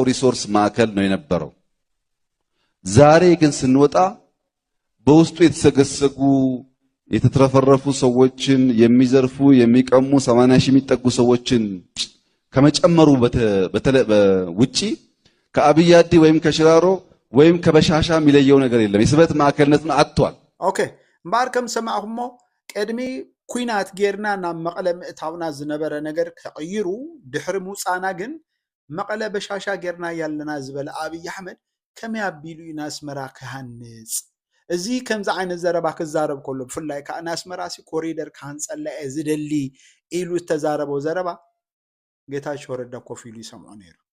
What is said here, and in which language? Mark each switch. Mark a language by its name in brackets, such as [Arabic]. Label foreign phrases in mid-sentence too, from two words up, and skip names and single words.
[Amharic] ሪሶርስ ማዕከል ነው የነበረው። ዛሬ ግን ስንወጣ በውስጡ የተሰገሰጉ የተትረፈረፉ ሰዎችን የሚዘርፉ የሚቀሙ 80 ሺህ የሚጠጉ ሰዎችን ከመጨመሩ ውጪ ከአብያዲ ወይም ከሽራሮ ወይም ከበሻሻ የሚለየው ነገር የለም። የስበት ማዕከልነቱን አጥቷል። [Tigrinya] ኦኬ እምበር ከም ሰማዕኹሞ ቀድሚ ኩናት ጌርና ናብ መቀለ ምእታውና ዝነበረ ነገር ተቀይሩ ድሕሪ ምውፃና ግን መቀለ በሻሻ ጌርና ያለና ዝበለ አብይ አሕመድ ከመይ አቢሉ ኢና አስመራ ክሃንፅ እዚ ከምዚ ዓይነት ዘረባ ክዛረብ ከሎ ብፍላይ ከዓ ናስመራ ኮሪደር ካንፀላኤ ዝደሊ ኢሉ ዝተዛረበው ዘረባ ጌታቸው ረዳ ኮፍ ኢሉ ይሰምዖ ነይሩ።